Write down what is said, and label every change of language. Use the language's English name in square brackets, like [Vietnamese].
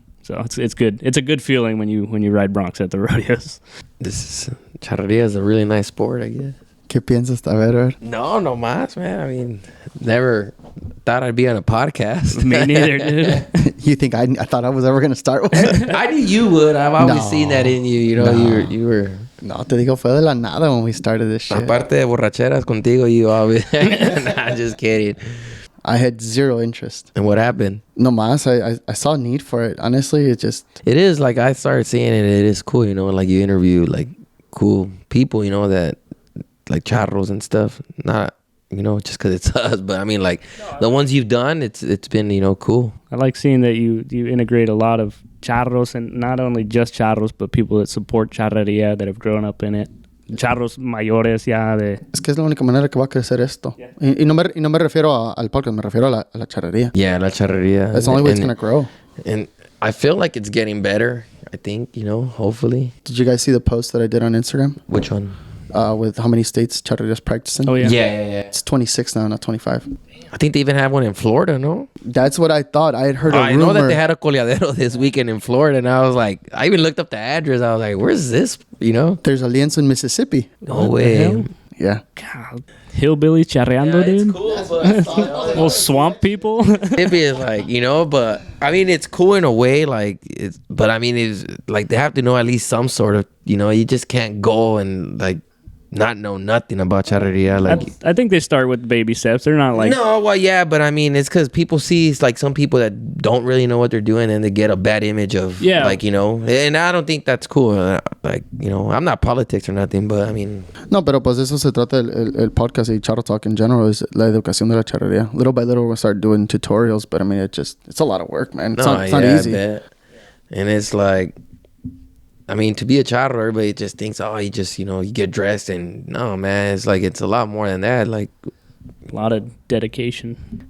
[English] So it's good. It's a good feeling when you ride broncs at the rodeos. Charreria is a really nice sport, I guess. [Spanish] ¿Qué piensas? A ver. No más, man. [English] I mean, never thought I'd be on a podcast. Me neither, dude. You think I thought I was ever going to start one? I knew you would. I've always seen that in you. You were. [Spanish] No, te digo, fue de la nada [English] when we started this shit. [Spanish] Aparte de borracheras contigo, [English] you always. Nah, just kidding. I had zero interest. And what happened? [Spanish] No más. [English] I saw a need for it. Honestly, it is like I started seeing it. It is cool, like you interview like cool people, that like charros and stuff. Not, just because it's us, but I mean like the ones you've done, it's been, cool. I like seeing that you integrate a lot of charros, and not only just charros, but people that support charreria, that have grown up in it. [Spanish] Charros mayores ya de... Es que es la única manera que va a crecer esto. Yeah. Y no me refiero al podcast, me refiero a la charrería. Yeah, la charrería. [English] That's the only way it's going to grow. And I feel like it's getting better, I think, hopefully. Did you guys see the post that I did on Instagram? Which one? with how many states Charreria's practicing. Oh, yeah. Yeah. It's 26 now, not 25. I think they even have one in Florida, no? That's what I thought. I had heard a rumor. I know that they had a coleadero this weekend in Florida, and I was like, I even looked up the address. I was like, where's this, you know? There's a lienzo in Mississippi. No way. Yeah. God. Hillbilly charreando, dude. Cool, but Little swamp people. Mississippi is like, you know, but I mean, it's cool in a way, like, but I mean, it's like they have to know at least some sort of, you know, you just can't go and like not know nothing about charreria. Like, I think they start with baby steps. They're not like... No, well, yeah, but I mean, it's because people see like some people that don't really know what they're doing and they get a bad image of, like, you know, and I don't think that's cool. Like, you know, I'm not politics or nothing, but I mean... [Spanish] No, pero pues eso se trata el podcast y Charro Talk [English] in general [Spanish] is la educación de la charrería. [English] Little by little, we'll start doing tutorials, but I mean, it's a lot of work, man. It's not easy. And it's like... I mean, to be a charro, everybody just thinks, oh, you just, you know, you get dressed and no, man, it's like, it's a lot more than that. Like, a lot of dedication.